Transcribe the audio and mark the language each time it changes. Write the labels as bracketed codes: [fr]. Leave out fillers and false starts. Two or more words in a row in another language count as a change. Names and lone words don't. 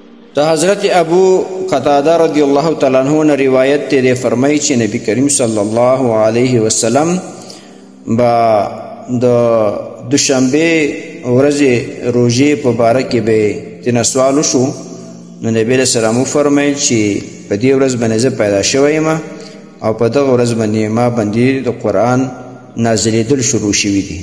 [ur] تو حضرت ابو قتادہ رضی اللہ تعالیٰ عنہ نے روایت تے فرمائی [ps] چې نبی کریم [ar] صلی الله علیه وسلم [ps] با د دوشنبه ورځې روژې په باره کې به تینا سوال وشو نو نبی [ar] علیہ السلام [ps] فرمایل چې په دې ورځ باندې زه پیدا شوی یم او په دغه ورځ باندې ما باندې د قرآن نازلېدل شروع شوي دي.